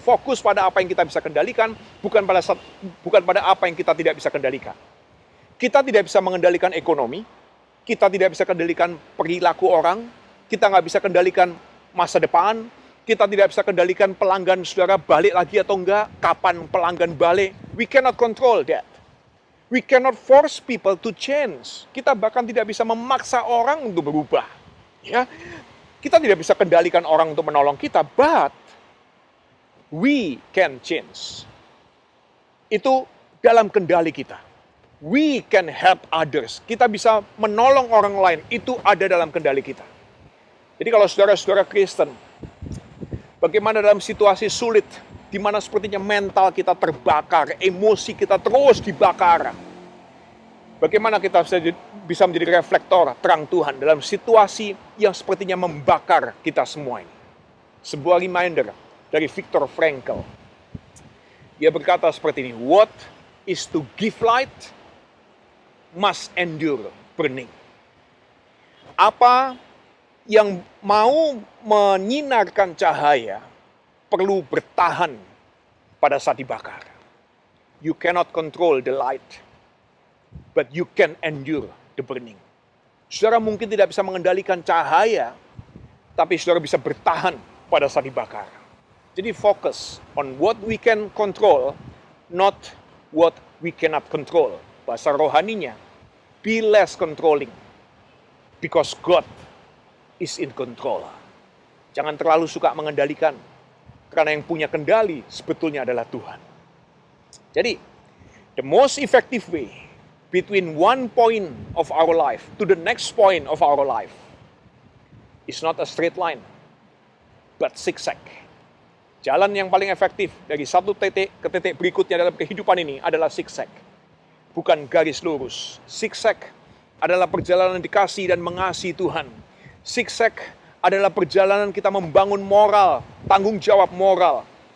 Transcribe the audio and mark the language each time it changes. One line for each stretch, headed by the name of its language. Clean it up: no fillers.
Indonesian: Fokus pada apa yang kita bisa kendalikan, bukan pada apa yang kita tidak bisa kendalikan. Kita tidak bisa mengendalikan ekonomi, kita tidak bisa kendalikan perilaku orang, kita nggak bisa kendalikan masa depan, kita tidak bisa kendalikan pelanggan saudara balik lagi atau enggak, kapan pelanggan balik.
English: We cannot control that. We cannot force people to change.
Indonesian: Kita bahkan tidak bisa memaksa orang untuk berubah. Ya, kita tidak bisa kendalikan orang untuk menolong kita,
English: but we can change.
Indonesian: Itu dalam kendali kita.
English: We can help others.
Indonesian: Kita bisa menolong orang lain. Itu ada dalam kendali kita. Jadi kalau saudara-saudara Kristen, bagaimana dalam situasi sulit, di mana sepertinya mental kita terbakar, emosi kita terus dibakar. Bagaimana kita bisa menjadi reflektor terang Tuhan dalam situasi yang sepertinya membakar kita semua ini. Sebuah reminder dari Viktor Frankl. Dia berkata seperti ini,
English: what is to give light must endure burning.
Indonesian: Apa yang mau menyinarkan cahaya perlu bertahan pada saat dibakar.
English: You cannot control the light, but you can endure the burning.
Indonesian: Saudara mungkin tidak bisa mengendalikan cahaya, tapi saudara bisa bertahan pada saat dibakar. Jadi fokus
English: on what we can control, not what we cannot control.
Indonesian: Bahasa rohaninya,
English: be less controlling, because God is in control.
Indonesian: Jangan terlalu suka mengendalikan, karena yang punya kendali sebetulnya adalah Tuhan.
English: Jadi, the most effective way between one point of our life to the next point of our life is not a straight line, but zigzag.
Indonesian: Jalan yang paling efektif dari satu titik ke titik berikutnya dalam kehidupan ini adalah zigzag. Bukan garis lurus. Zigzag adalah perjalanan dikasih dan mengasihi Tuhan. Zigzag adalah perjalanan kita membangun moral, tanggung jawab moral.